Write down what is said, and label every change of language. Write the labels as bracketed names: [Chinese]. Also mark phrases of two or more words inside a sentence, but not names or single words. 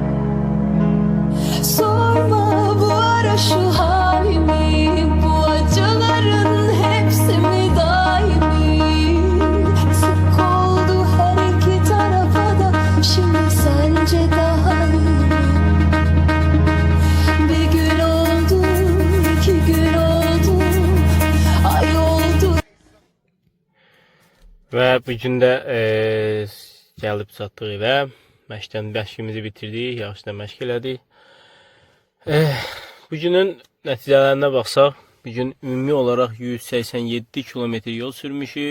[Turkish] Sorma bu ara şu halimi, bu acıların hepsi mi daimi? Yazık oldu her iki tarafa da, şimdi sence daha iyi mi? Bir gün oldu, iki gün oldu, ay oldu. [Azerbaijani] Və bu gün də gəlib çatdıq evə. Məşqimizi bitirdik, yaxşıdan məşq elədik. Bu günün nəticələrinə baxsaq, bu gün ümumi olaraq 187 km yol sürmüşük.